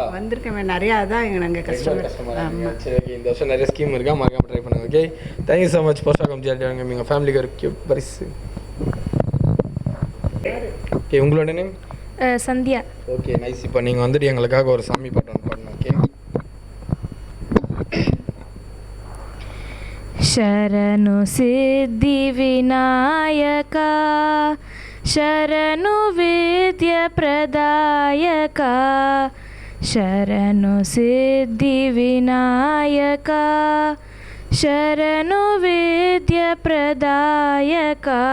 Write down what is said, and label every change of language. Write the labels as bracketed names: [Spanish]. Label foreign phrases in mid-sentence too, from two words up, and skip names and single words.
[Tamil] வந்திருக்கேன் நிறையா. அதான் நாங்கள் கஸ்டமர். சரி ஓகே, இந்த வருஷம் நிறைய ஸ்கீம் இருக்கா, மறக்காம ட்ரை பண்ணுங்க. [English] Okay thank you so much. [Tamil] பரசுராக்கம் ஜிஆர்டி வாங்க எங்கள் ஃபேமிலிக்கு ஒரு கியூட் பரிசு. ஓகே உங்களோட நேம்? சந்தியா. [English] Okay nice. [Tamil] இப்போ நீங்கள் வந்துட்டு எங்களுக்காக ஒரு சாமி பாட்டு ஒன்று பாடணும். ஓகே. [Kannada] ಶರಣು ಸಿದ್ಧಿ ವಿನಾಯಕ ಶರಣು ವಿದ್ಯ ಪ್ರದಾಯಕ ಶರಣು ಸಿದ್ಧಿ ವಿನಾಯಕ ಶರಣು ವಿದ್ಯ ಪ್ರದಾಯಕ